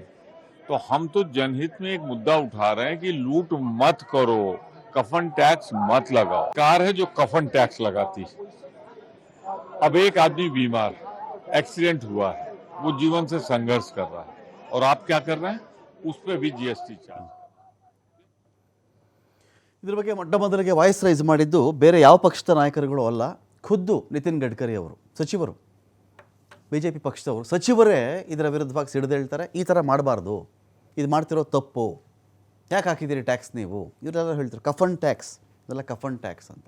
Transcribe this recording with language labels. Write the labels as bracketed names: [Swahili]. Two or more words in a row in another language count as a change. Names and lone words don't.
[Hindi] तो हम तो जनहित में एक मुद्दा उठा रहे हैं कि लूट मत करो, कफन टैक्स मत लगाओ। कार है जो कफन टैक्स लगाती। अब एक आदमी बीमार, एक्सीडेंट हुआ है, वो जीवन से संघर्ष कर रहा है और आप क्या कर रहे हैं, उस पर भी [English] GST charge. [Kannada] ಇದ್ರ ಬಗ್ಗೆ ಮೊಟ್ಟ ಮೊದಲಿಗೆ [English] voice raise [Kannada] ಮಾಡಿದ್ದು ಬೇರೆ ಯಾವ ಪಕ್ಷದ ನಾಯಕರುಗಳು ಅಲ್ಲ, ಖುದ್ದು ನಿತಿನ್ ಗಡ್ಕರಿ ಅವರು, ಸಚಿವರು, BJP ಪಕ್ಷದವರು ಸಚಿವರೇ ಇದರ ವಿರುದ್ಧವಾಗಿ ಸಿಡಿದೇಳ್ತಾರೆ. ಈ ಥರ ಮಾಡಬಾರ್ದು, ಇದು ಮಾಡ್ತಿರೋ ತಪ್ಪು, ಯಾಕೆ ಹಾಕಿದ್ದೀರಿ ಟ್ಯಾಕ್ಸ್ ನೀವು, ಇವರೆಲ್ಲ ಹೇಳ್ತಾರೆ ಕಫನ್ ಟ್ಯಾಕ್ಸ್, ಇದೆಲ್ಲ ಕಫನ್ ಟ್ಯಾಕ್ಸ್ ಅಂತ.